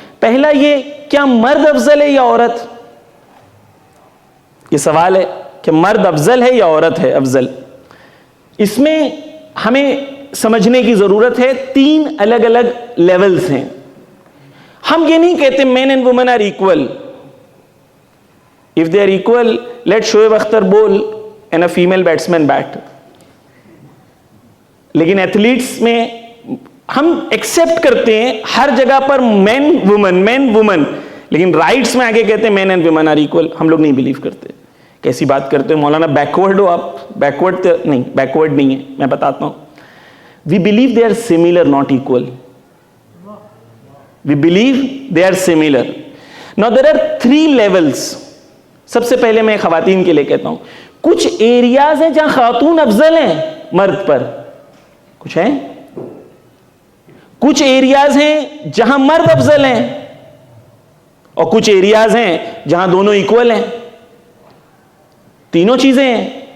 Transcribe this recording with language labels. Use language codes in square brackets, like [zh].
[ur] پہلا یہ, کیا مرد افضل ہے یا عورت؟ یہ سوال ہے کہ مرد افضل ہے یا عورت ہے افضل. اس میں ہمیں سمجھنے کی ضرورت ہے 3 الگ الگ لیولز ہیں. ہم یہ نہیں کہتے [en] Men and women are equal. If they are equal, let Shoaib Akhtar bowl and a female batsman bat. [ur] لیکن ایتھلیٹس میں ہم ایکسپٹ کرتے ہیں ہر جگہ پر مین وومن, لیکن رائٹس میں آگے کہتے ہیں [en] Men and women are equal. [ur] ہم لوگ نہیں بلیو کرتے. کیسی بات کرتے ہو مولانا, بیکورڈ ہو آپ؟ بیکورڈ نہیں, بیکورڈ نہیں ہے, میں بتاتا ہوں. [en] We believe they are similar, not equal. We believe they are similar. Now there are 3 levels. [ur] سب سے پہلے میں خواتین کے لیے کہتا ہوں, کچھ ایریاز ہیں جہاں خاتون افضل ہیں مرد پر, کچھ ہیں. کچھ ایریاز ہیں جہاں مرد افضل ہیں, اور کچھ ایریاز ہیں جہاں دونوں ایکول ہیں. تینوں چیزیں ہیں.